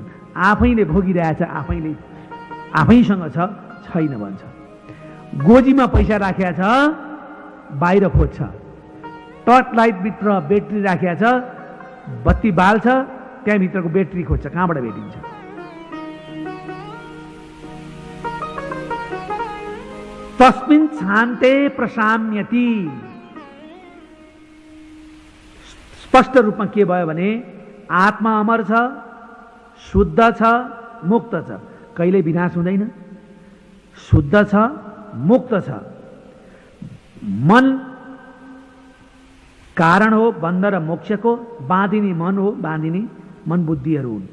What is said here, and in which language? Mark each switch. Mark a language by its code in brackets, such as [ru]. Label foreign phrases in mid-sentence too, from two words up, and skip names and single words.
[ne] आफैले भोगिरहेछ, आफैसँग छ, छैन भन्छ। गोजीमा पैसा राखेको छ, बाहिर खोज्छ। टर्च लाइटभित्र ब्याट्री राखेको छ, बत्ती बाल्छ, त्यहाँभित्रको ब्याट्री खोज्छ, कहाँबाट भेटिन्छ? [sa] तस्मिन् शान्ते प्रशाम्यति। [ne] स्पष्ट रूपमा के भयो भने आत्मा अमर छ, शुद्ध छ, मुक्त छ, कहिले विनाश हुँदैन, शुद्ध छ, मुक्त छ। मन कारण हो बन्ध र मोक्षको, बाँधिने मन हो, बाँधिने मन बुद्धिहरू हुन्।